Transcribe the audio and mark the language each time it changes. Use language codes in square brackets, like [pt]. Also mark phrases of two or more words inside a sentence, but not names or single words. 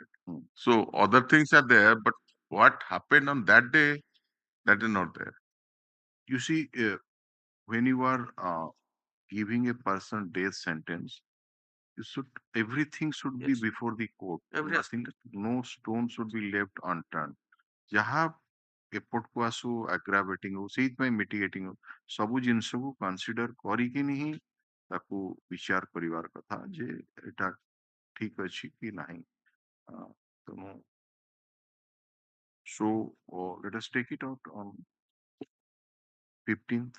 [en] So other things are there, but what happened on that day, that is not there. You see, when you are giving a person death sentence, you should everything should be Yes. before the court. Every Nothing, no stone should be left unturned. [or] ଯାହା ଏପଟକୁ ଆସୁ ଆଗ୍ରାଭେଟିଂ ହଉ ସେଇଥିପାଇଁ ମିଟିଗେଟିଂ ହଉ ସବୁ ଜିନିଷକୁ କନସିଡର କରିକିନି ହିଁ ତାକୁ ବିଚାର କରିବାର କଥା ଯେ ଏଟା ଠିକ ଅଛି କି ନାହିଁ ତେଣୁ [en] so let us take it out on 15th.